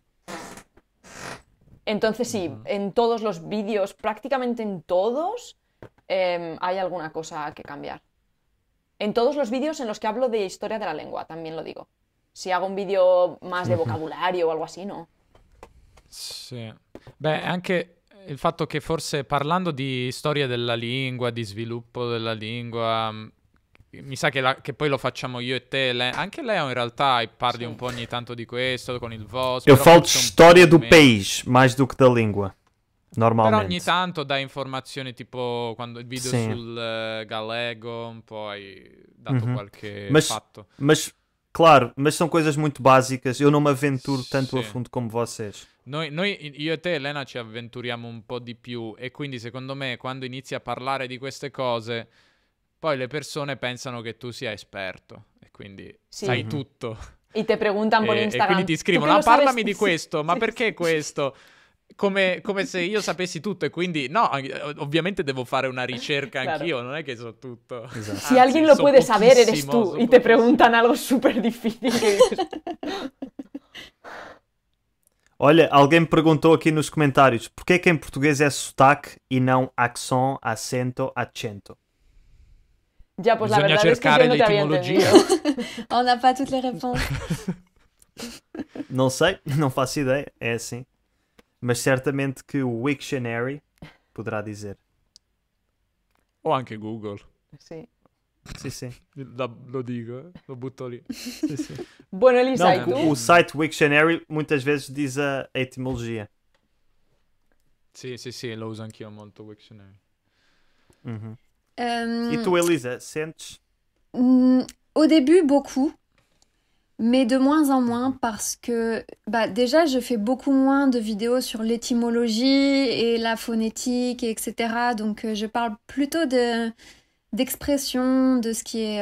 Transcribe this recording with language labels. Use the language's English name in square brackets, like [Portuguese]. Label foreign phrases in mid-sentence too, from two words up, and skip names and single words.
[Spanish] Entonces sí, en todos los vídeos, prácticamente en todos, hay alguna cosa que cambiar. En todos los vídeos en los que hablo de historia de la lengua, también lo digo. Si hago un vídeo más de vocabulario o algo así, no. [Italian] Sì. Beh, anche il fatto che forse parlando di storia della lingua, di sviluppo della lingua, mi sa che poi lo facciamo io e te, anche Leo in realtà parli Sì. un po' ogni tanto di questo con il VOS. [Portuguese] Eu [Italian] però [Portuguese] falo de [Italian] forse un [Portuguese] história [Italian] po' [Portuguese] do [Italian] meno. [Portuguese] país, mais do que da língua. [Italian] Però ogni [Portuguese] Normalmente. [Italian] tanto dai informazioni tipo quando il video Sì. sul gallego, un po' hai dato qualche [Portuguese] Mas, [Italian] fatto. [Portuguese] mas, claro, mas são coisas muito básicas. Eu não me aventuro tanto a [Italian] Sì. [Portuguese] fundo como vocês. [Italian] Noi, io e te, Elena, ci avventuriamo un po' di più e quindi secondo me quando inizi a parlare di queste cose, poi le persone pensano che tu sia esperto e quindi Sì. sai tutto. [Spanish] Y te preguntan por [Italian] E [Spanish] Instagram. [Italian] quindi ti [Spanish] "¿Tú [Italian] scrivono, [Spanish] qué lo sabes?". [Italian] parlami di Sì, questo, ma sì, perché sì. questo? Come se io sapessi tutto e quindi, no, ovviamente devo fare una ricerca [Spanish] Claro. [Italian] anch'io, non è che so tutto. [Portuguese] Exato. [Spanish] Si alguien lo [Italian] so [Spanish] puede saber, eres [Italian] pochissimo, [Spanish] tú. [Italian] so [Spanish] Y te [Italian] pochissimo. [Spanish] preguntan algo súper difícil que dices, [Portuguese] Olha, alguém me perguntou aqui nos comentários porque é que em português é sotaque e não accent, acento, [Italian] accento. [Spanish] ya, pues la [Italian] Bisogna [Spanish] verdad es que [Italian] cercare [Spanish] yo no te había [Italian] l'etimologia. [Spanish] entendido. [French] On n'a pas toutes les réponses. [Portuguese] Não sei, não faço ideia, é assim. Mas certamente que o Wiktionary poderá dizer. [Italian] O anche Google. [Spanish] Sí. [Portuguese] Sim, sim. [Italian] Lo dico, lo butto lì. [Portuguese] sim, sim. [Spanish] Bueno, Elisa, ¿y [Portuguese] Não, [Spanish] tú? [Portuguese] o site Wiktionary muitas vezes diz a etimologia. [Italian] Sì, lo uso anch'io molto Wiktionary. Uhum. Euh, [Portuguese] E tu, Elisa, sentes? [French] Au début, beaucoup, mais de moins en moins parce que bah, déjà, je fais beaucoup moins de vidéos sur l'étymologie et la phonétique, etc. Donc, je parle plutôt d'expression, de ce qui est...